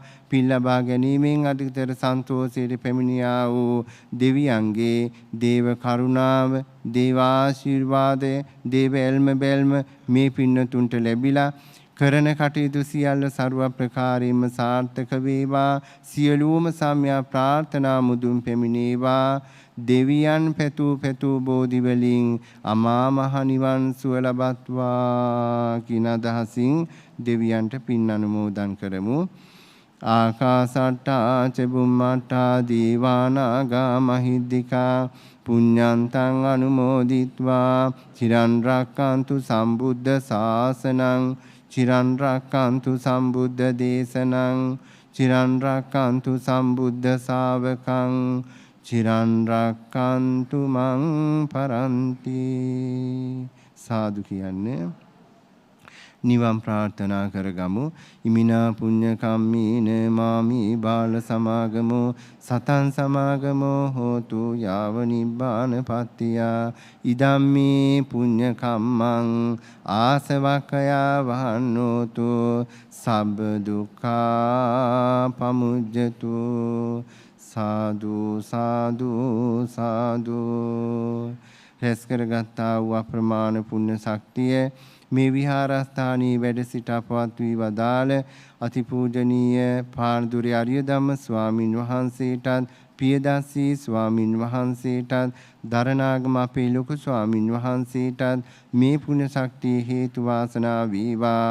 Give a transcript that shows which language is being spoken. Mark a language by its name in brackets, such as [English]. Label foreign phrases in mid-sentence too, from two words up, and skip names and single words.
[Sinhala] පින් ලබා ගැනීමෙන් අධිකතර සන්තෝෂයට පැමිණියා වූ දෙවියන්ගේ දේව කරුණාව දේව ආශිර්වාදය දේව එල්ම බැල්ම මේ පින්නතුන්ට ලැබිලා කරන කටයුතු සියල්ල ਸਰව ප්‍රකාරයෙන්ම සාර්ථක වේවා. සියලුම සම්‍යක් ප්‍රාර්ථනා මුදුන් පැමිණේවා. දෙවියන් පැතු බෝධි වලින් අමා මහ නිවන් සුව ලබත්වා කින අදහසින් දෙවියන්ට පින් අනුමෝදන් කරමු. [Pali] ආකාසට්ටා චුම්මට්ටා දීවානාගා මහිද්దికා පුඤ්ඤන්තං අනුමෝදිත්වා චිරන් රැක්කන්තු සම්බුද්ධ ශාසනං චිරන් රැක්කන්තු සම්බුද්ධ දේශනං චිරන් රැක්කන්තු සම්බුද්ධ ශාවකං චිරන් රැක්කන්තු මං පරන්ති. [Sinhala] සාදු කියන්නේ නිවන් ප්‍රාර්ථනා කරගමු. [Pali] ඉමිනා පුඤ්ඤ කම්මේන මාමි බාල සමාගමෝ සතං සමාගමෝ හෝතු යාව නිබ්බාන පත්තිය. ඉදම්මේ පුඤ්ඤ කම්මං ආසවක්ඛයා වහන්නෝතු සබ්බ දුක්ඛා පමුජ්ජතු. [Sinhala] සාදු සාදු සාදු. රැස් කරගත්තා වූ අප්‍රමාණ පුණ්‍ය ශක්තිය මේ විහාරස්ථානයේ වැඩ සිට අපවත් වී වදාළ අතිපූජනීය පානදුරේ ආර්ය ධම්ම ස්වාමින් වහන්සේටත් පියදස්සී ස්වාමින් වහන්සේටත් දරණාගම අපේ ලොකු ස්වාමින් වහන්සේටත් මේ පුණ්‍ය ශක්තිය හේතු වාසනා වේවා.